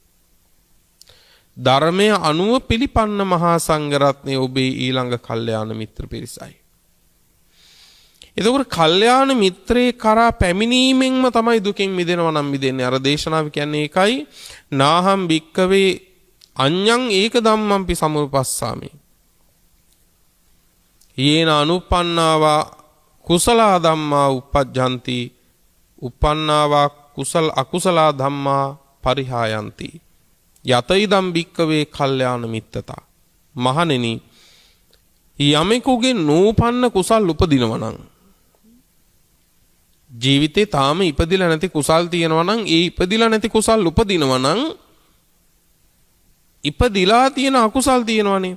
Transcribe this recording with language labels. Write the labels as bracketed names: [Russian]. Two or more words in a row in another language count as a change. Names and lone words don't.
[Sinhala] ධර්මය අනුව පිළිපන්න මහා සංඝරත්නය ඔබේ ඊළඟ කල්යාණ මිත්‍ර පිරිසයි. එතකොට කල්යාණ මිත්‍රේ කරා පැමිණීමෙන්ම තමයි දුකින් මිදෙනවා නම් මිදෙන්නේ. අර දේශනාව කියන්නේ ඒකයි. [Pali] නාහම් භික්කවේ අඤ්ඤං ඒක ධම්මම්පි සමුපස්සාමි. යේන අනුප්පන්නාවා කුසලා ධම්මා uppajjanti uppannāvā කුසල අකුසලා ධම්මා පරිහායන්ති. යතයිදම් භික්කවේ කල්යාණ මිත්තතා. [Sinhala] මහණෙනි යමෙකුගේ නූපන්න කුසල් උපදිනවා නම් ජීවිතේ තාම ඉපදිලා නැති කුසල් තියෙනවා නම් ඒ ඉපදිලා නැති කුසල් උපදිනවා නම් ඉපදිලා තියෙන අකුසල් තියෙනවනේ.